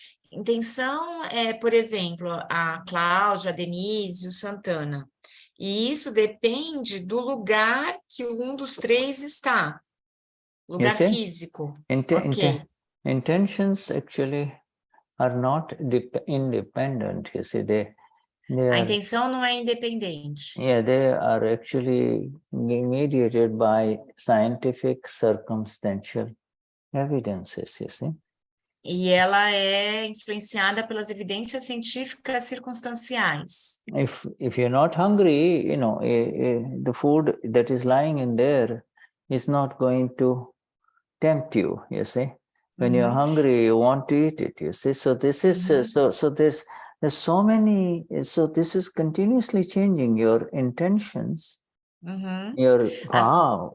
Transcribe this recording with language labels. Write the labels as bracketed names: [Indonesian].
[Portuguese] Intenção é, por exemplo, a Cláudia, a Denise, o Santana. E isso depende do lugar que um dos três está. Lugar físico. [English] Intentions actually are not independent. You see, [Portuguese] A intenção não é independente. [English] Yeah, they are actually mediated by scientific circumstantial evidences, you see. [Portuguese] E ela é influenciada pelas evidências científicas circunstanciais. [English] If you're not hungry, you know, the food that is lying in there is not going to tempt you, you see. When you're hungry, you want to eat it, you see. So this is so there's so many. So this is continuously changing your intentions, your vow.